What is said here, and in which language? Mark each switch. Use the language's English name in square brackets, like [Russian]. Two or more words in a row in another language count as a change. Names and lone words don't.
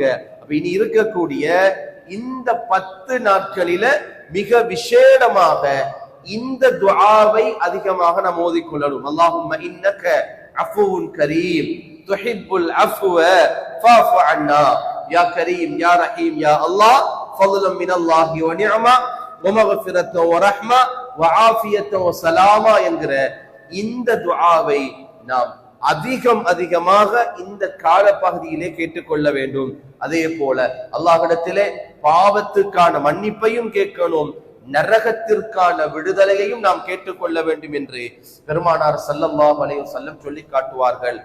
[Tamil] அப்ப இனி இருக்கக்கூடிய இந்த 10 நாட்களில மிக விசேடமாக இந்த துஆவை அதிகமாக நாம் ஓதிக்கொள்ளணும். [Arabic] اللهم إنك عفو كريم تحب العفو فاعف عنا يا كريم يا رحيم يا الله فضلا من الله ونعمة ومغفرة ورحمة وعافية وسلامة [Tamil] என்கிற இந்த துஆவை நாம் அதிகமாக இந்த கால பகுதியிலே கேட்டுக்கொள்ள வேண்டும். அதே போல அல்லாஹ்விடத்திலே பாவத்துக்கான மன்னிப்பையும் கேட்கணும், நரகத்திற்கான விடுதலையையும் நாம் கேட்டுக்கொள்ள வேண்டும் என்று பெருமானார் [Arabic] صلى الله عليه وسلم [Tamil] சொல்லி காட்டுவார்கள்.